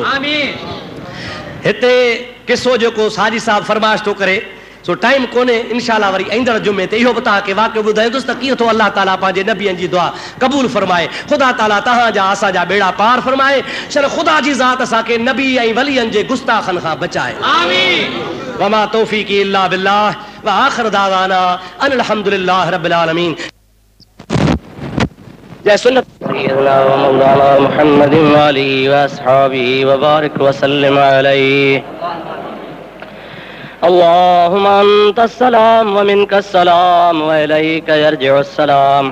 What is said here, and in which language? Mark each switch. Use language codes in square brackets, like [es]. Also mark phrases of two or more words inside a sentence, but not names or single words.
[sd] हिते किसो जेको साजी साहब फरमाइश थो करे सो टाइम कोन्हे, इंशाअल्लाह वरी ईंदड़ जुमे ते इहो बि तव्हांखे वाक़ियो ॿुधाईंदुसि त कीअं थो अल्लाह ताला पंहिंजे नबियनि जी दुआ क़बूल फरमाए। ख़ुदा ताला तव्हांजा असांजा बेड़ा पार फरमाए। शर ख़ुदा जी ज़ात असांखे नबी ऐं वलियनि जे गुस्ताखनि खां बचाए। आमीन। [ar] وما توفيقي إلا بالله و آخر دعوانا أن الحمد لله رب العالمين. جي سنة سيدنا و مولانا محمد و آله و أصحابه و بارك و سلم عليه. اللهم أنت السلام و منك السلام و إليك يرجع السلام.